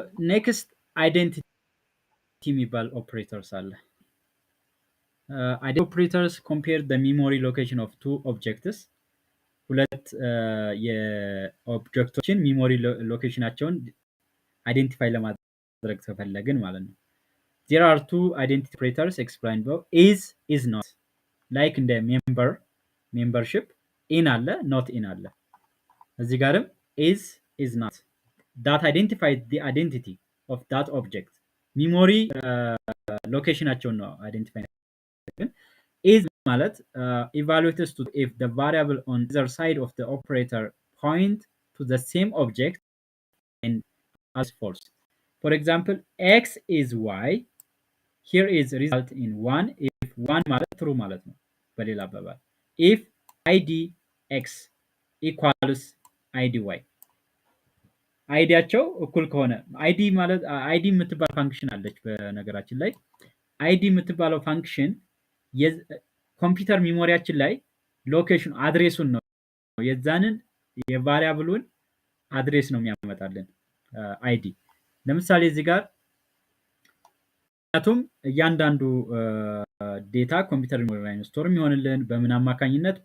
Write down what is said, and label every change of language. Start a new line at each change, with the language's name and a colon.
Amharic: ኔክስት አይዴንቲቲ የሚባል ኦፕሬተርስ አለ። አይዴንቲቲ ኦፕሬተርስ ኮምፔር
English: the memory location of two objects፣
Amharic: ሁለት የኦብጀክቶችን ሚሞሪ ሎኬሽናቸውን አይዴንቲፋይ ለማድረግ ተፈለግን ማለት ነው።
English: there are two identity operators explained below. is not like in the membership in አለ not in አለ። እዚህ ጋርም is not that identifies the identity of that object።
Amharic: ሚሞሪ ሎኬሽናቸውን ነው አይዴንቲፋይ።
English: is ማለት evaluates to if the variable on either side of the operator point to the same object and as false. For example, x is y, here is result in 1 if 1
Amharic: ማለት true ማለት ነው በሌላ አባባል።
English: if id x equals id y፣
Amharic: አይዲያቸው እኩል ከሆነ አይዲ ማለት አይዲ የምትባል ፋንክሽን አለች። በነገራችን ላይ አይዲ የምትባለው ፋንክሽን የኮምፒውተር ሚሞሪያችን ላይ ሎኬሽን አድሬሱን ነው የዛንን የቫሪያብሉን አድሬስ ነው የሚያመጣልን አይዲ። ለምሳሌ እዚህ ጋር ምክንያቱም እያንዳንዱ ዴታ ኮምፒውተር ሚሞሪ ላይ ስቶር የሚሆንልን በምን አማካኝነት?